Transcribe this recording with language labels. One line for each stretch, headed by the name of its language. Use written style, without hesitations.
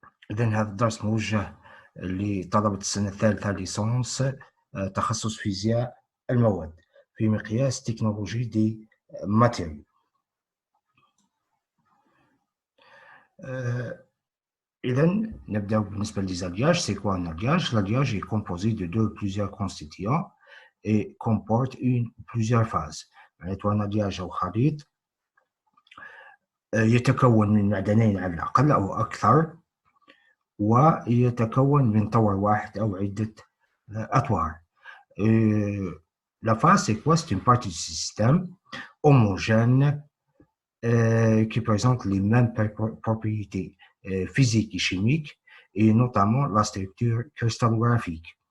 Arabic: إذن هذا الدرس موجه لطلبة السنة الثالثة ليسانس تخصص فيزياء المواد في مقياس تكنولوجي دي ماتيريال. إذن نبدأ بالنسبة للزالياج.
French: C'est quoi un alliage? L'alliage est composé de deux ou plusieurs constituants et comporte une ou plusieurs phases.
Arabic: معناتها un alliage أو خليط يتكون من معدنين على الأقل أو أكثر، ويتكون من طور واحد أو عدة أطوار.
French: La phase, c'est quoi? C'est une partie du système homogène qui présente les mêmes propriétés physiques et chimiques, et notamment la structure cristallographique.